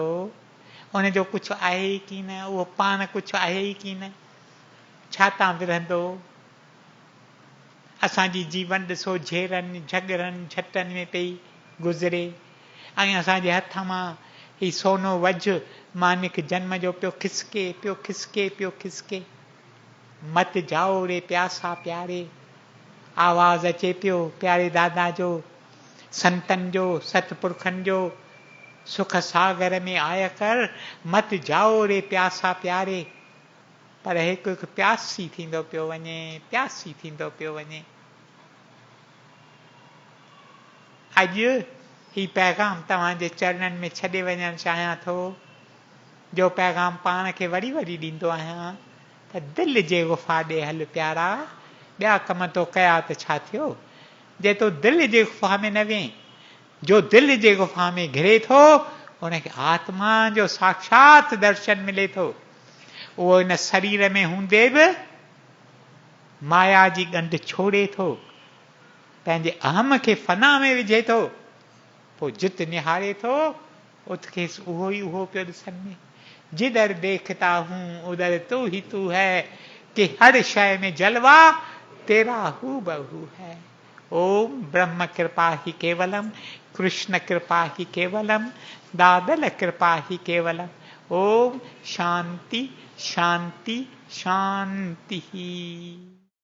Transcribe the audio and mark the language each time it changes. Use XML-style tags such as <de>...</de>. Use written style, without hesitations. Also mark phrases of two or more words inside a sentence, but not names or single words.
<sd>उनजो कुझु आहे ई की न, उहो पाण कुझु आहे ई की न, छा तां विरहंदो। असांजी जीवन ॾिसो झेरनि झगड़नि झटनि में पई गुज़रे, ऐं असांजे हथ मां ही सोनो वझ मानिक जन्म जो पियो खिसके पियो खिसके पियो खिसके।</sd> <hi>मत जाओ रे प्यासा प्यारे,</hi> <sd>आवाज़ अचे पियो प्यारे दादा जो, संतनि जो, सतपुरखनि जो,</sd> <hi>सुख सागर में आय कर मत जाओ रे प्यासा प्यारे।</hi> <sd>पर हिकु हिकु प्यासी थींदो पियो वञे, प्यासी थींदो पियो वञे। अॼु ही पैगाम तव्हांजे चरणनि में छॾे वञणु चाहियां थो, जो पैगाम पाण खे वरी वरी ॾींदो आहियां त दिलि जे गुफ़ा ॾे हल प्यारा, ॿिया कम तो कया त छा थियो। जे तो दिलि जे गुफ़ा में न वें, जो दिलि जे गुफ़ा में घिरे थो उनखे आत्मा जो साक्षात दर्शन मिले थो। उहो इन शरीर में हूंदे बि माया जी ॻंढ छोड़े थो, पंहिंजे अहम खे फना में विझे थो, पोइ जित निहारे थो उतखेस उहो ई उहो पियो ॾिसण में।</sd> <hi>जिधर देखता हूं उधर तू ही तू है, कि हर शय में जलवा तेरा हू बहू है।</hi> <sa>ओम ब्रह्म कृपा ही केवलम, कृष्ण कृपा ही केवलम, दादल कृपा ही केवलम। ओम शांति शांति शांति।</sa>